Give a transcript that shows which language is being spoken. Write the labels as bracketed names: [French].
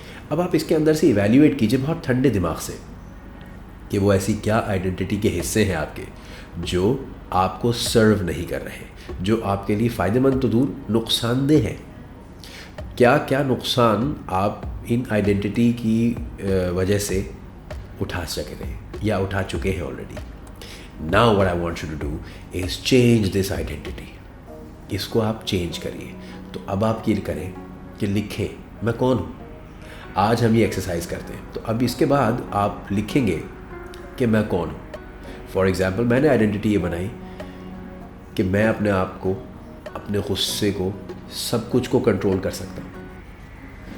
[Urdu] اب آپ اس کے اندر سے ایویلیویٹ کیجئے بہت ٹھنڈے دماغ سے کہ وہ ایسی کیا آئیڈینٹی کے حصے ہیں آپ کے جو آپ کو سرو نہیں کر رہے، جو آپ کے لیے فائدہ مند تو دور نقصان دہ ہیں. کیا کیا نقصان آپ ان آئیڈینٹی کی وجہ سے اٹھا سکے یا اٹھا چکے ہیں already. [English] Now what I want you to do is change this identity. [Urdu] اس کو آپ چینج کریے. تو اب آپ یہ کریں کہ لکھیں میں کون ہوں. آج ہم یہ ایکسرسائز کرتے ہیں، تو اب اس کے بعد آپ لکھیں گے کہ میں کون ہوں. فار ایگزامپل میں نے آئیڈینٹی یہ بنائی کہ میں اپنے آپ کو، اپنے غصے کو، سب کچھ کو کنٹرول کر سکتا ہوں.